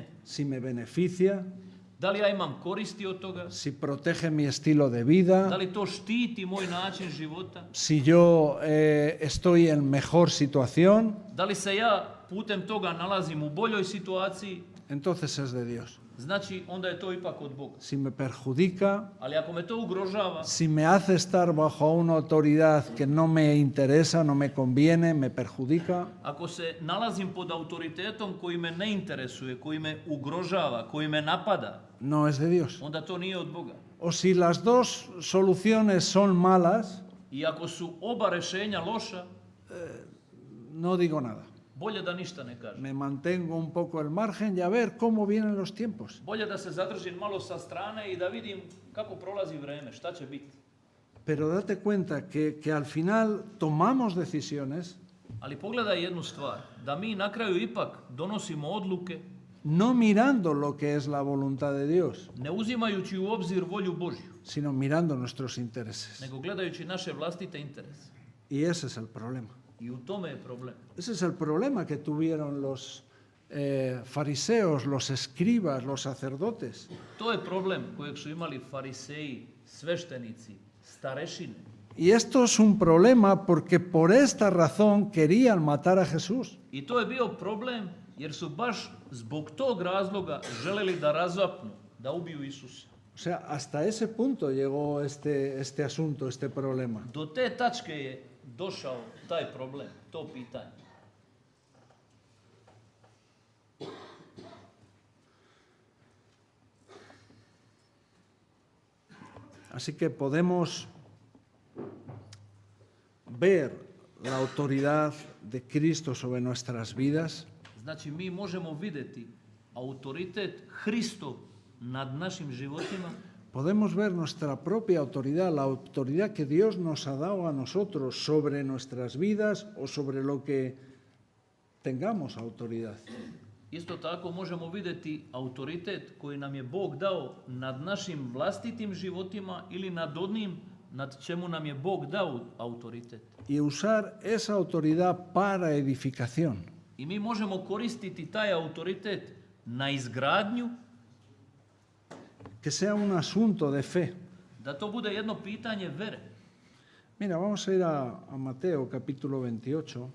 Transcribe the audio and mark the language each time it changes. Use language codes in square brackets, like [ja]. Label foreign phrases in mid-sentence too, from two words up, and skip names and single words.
[es] si me beneficia, [sr] Da li ja imam koristi od toga? [es] si protege mi estilo de [sr] Da [es] vida, [sr] li to štiti moj način života? [es] si yo estoy en mejor situación, [sr] Da li se ja putem toga nalazim u boljoj situaciji? [es] entonces es de Dios. [sr] Znači, onda je to ipak od Boga. [es] Si me perjudica, [sr] Ali ako me to ugrožava, [es] si me hace estar bajo una autoridad que no me interesa, no me conviene, me perjudica, [sr] ako se nalazim pod autoritetom koji me ne interesuje, koji me ugrožava, koji me napada, [es] no es de Dios. [sr] onda to nije od Boga. [es] O si las dos soluciones son malas, [sr] I ako su oba rešenja loša, [es] no digo nada. [sr] bolje da ništa ne kažem. [es] Me mantengo un poco al margen y a ver cómo vienen los tiempos. [sr] Bolje da se zadržim malo sa strane i da vidim kako prolazi vreme, šta će biti. [es] Pero date cuenta que al final tomamos decisiones [sr] Ali pogledaj jednu stvar, da mi na kraju ipak donosimo odluke [es] no mirando lo que es la voluntad de Dios, [sr] ne uzimajući u obzir volju Božju, [es] sino mirando nuestros intereses. [sr] nego gledajući naše vlastite interese. [es] Y ese es el problema. [sr] I u tome je problem. [es] Ese es el problema que tuvieron los fariseos, los escribas, los sacerdotes. [sr] To je problem kojeg su imali fariseji, sveštenici, starešine. [es] Y esto es un problema porque por esta razón querían matar a Jesús. [sr] I to je bio problem jer su baš zbog tog razloga želeli da razapnu, da ubiju Isusa. [es] O sea, hasta ese punto llegó este asunto, este problema. [sr] Do te tačke je došao taj problem, to pitanje. [es] Así que podemos ver la autoridad de Cristo sobre nuestras vidas [sr] Znači, mi možemo vidjeti autoritet Hristov nad našim životima, [es] podemos ver nuestra propia autoridad, la autoridad que Dios nos ha dado a nosotros sobre nuestras vidas o sobre lo que tengamos autoridad. [sr] isto tako možemo vidjeti autoritet koji nam je Bog dao nad našim vlastitim životima ili nad onim nad čemu nam je Bog dao autoritet. [es] Y usar esa autoridad para edificación. [sr] I mi možemo koristiti taj autoritet na izgradnju, [es] Que sea un asunto de fe. [sr] da to bude jedno pitanje vere. [es] Mira, vamos a ir a Mateo capítulo 28.